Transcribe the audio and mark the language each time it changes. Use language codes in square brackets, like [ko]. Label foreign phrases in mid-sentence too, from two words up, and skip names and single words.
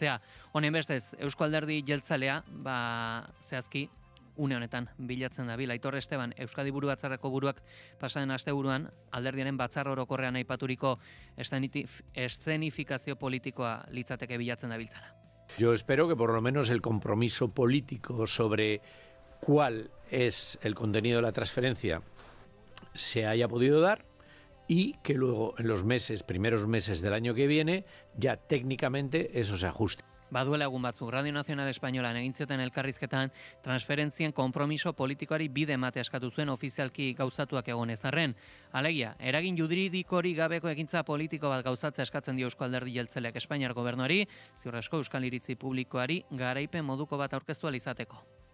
[eu] Honen bestez, Eusko Alderdi Jeltzalea, zehazki, une honetan bilatzen dabil. Aitor Esteban, Euskadi Buru Batzarreko buruak pasaden asteburuan alderdiaren batzar orokorrean aipaturiko eszenifikazio politikoa litzateke bilatzen dabiltzala. [es] Yo espero que por lo menos el compromiso político sobre cuál es el contenido de la transferencia se haya podido dar y que luego en los primeros meses del año que viene, ya técnicamente eso se ajuste. [eu] Baduela egun batzuk Radio Nacional Espainolan egin zioten elkarrizketan transferentzien konpromiso politikoari bide ematea eskatu zuen ofizialki gauzatuak egon ezarren. Alegia, eragin juridikorik gabeko ekintza politiko bat gauzatzea eskatzen dio Eusko Alderdi Jeltzaleak Espainiar Gobernuari, ziur asko euskal iritzi publikoari garaipen moduko bat aurkeztu ahal izateko.